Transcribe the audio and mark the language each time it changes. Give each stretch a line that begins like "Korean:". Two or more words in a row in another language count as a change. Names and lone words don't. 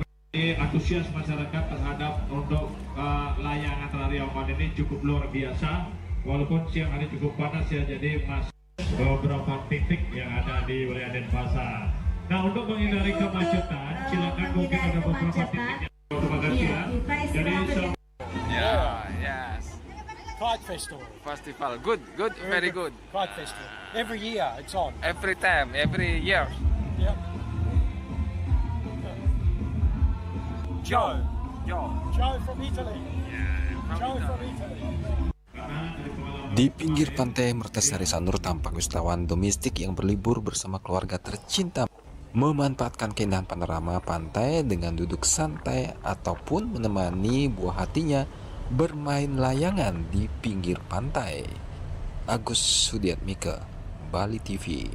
Indonesian: Ini antusias masyarakat terhadap untuk layangan Rari Angon ini cukup luar biasa. Walaupun siang hari cukup panas ya, jadi masih beberapa titik yang ada di wilayah Denpasar. Nah, untuk menghindari kemacetan, silakan mungkin ada beberapa titik yang terima kasih ya. Jadi
English: Yes. Pride Festival. Festival. Good, very good. Pride Festival. Every year it's on. Every time, every year. Yep. Joe. Joe from Italy. Joe from Italy.
Indonesian: Di pinggir pantai Mertasari Sanur tampak wisatawan domestik yang berlibur bersama keluarga tercinta memanfaatkan keindahan panorama pantai dengan duduk santai ataupun menemani buah hatinya bermain layangan di pinggir pantai. Agus Sudiatmika, Bali TV.